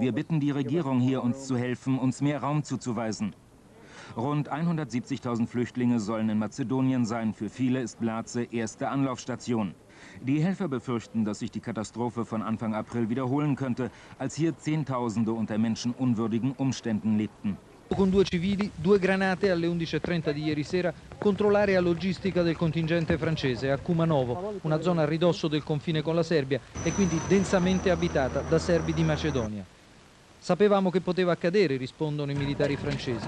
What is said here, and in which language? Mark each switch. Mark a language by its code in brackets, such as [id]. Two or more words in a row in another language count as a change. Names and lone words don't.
[de] Wir bitten die Regierung hier, uns zu helfen, uns mehr Raum zuzuweisen. Rund 170.000 Flüchtlinge sollen in Mazedonien sein. Für viele ist Blace erste Anlaufstation. Die Helfer befürchten, dass sich die Katastrophe von Anfang April wiederholen könnte, als hier Zehntausende unter menschenunwürdigen Umständen lebten. [it] Con 2 civili, 2 granate alle 11:30 di ieri sera contro l'area logistica del contingente francese a Kumanovo, una zona a ridosso del confine con la Serbia e quindi densamente abitata da serbi di Macedonia. Sapevamo che poteva accadere, rispondono i militari francesi.